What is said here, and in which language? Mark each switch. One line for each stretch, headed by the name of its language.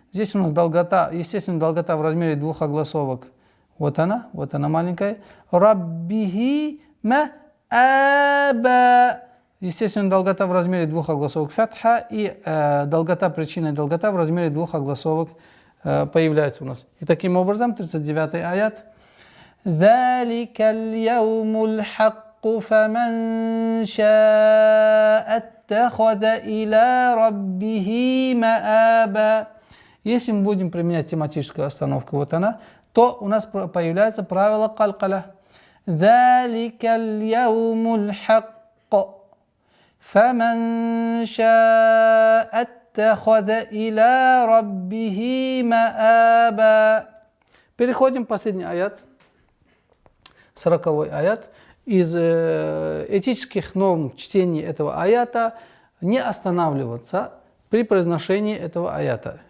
Russian: Здесь у нас долгота, естественно, долгота в размере двух огласовок. Вот она маленькая.
Arabic: Раббихи ма аба.
Russian: Естественно, долгота в размере двух огласовок фатха и долгота, причина долгота в размере двух огласовок появляется у нас. И таким образом, 39-й аят.
Arabic: ذلك اليوم الحق فمن شاء اتخذ إلى ربه مآبا.
Russian: Если мы будем применять тематическую остановку, вот она, то у нас появляется правило калькаля.
Arabic: ذلك اليوم الحق فمن شاء اتخذ إلى ربه مآبا.
Russian: Переходим к последний аят, 40-й аят. Из этических норм чтения этого аята не останавливаться при произношении этого аята.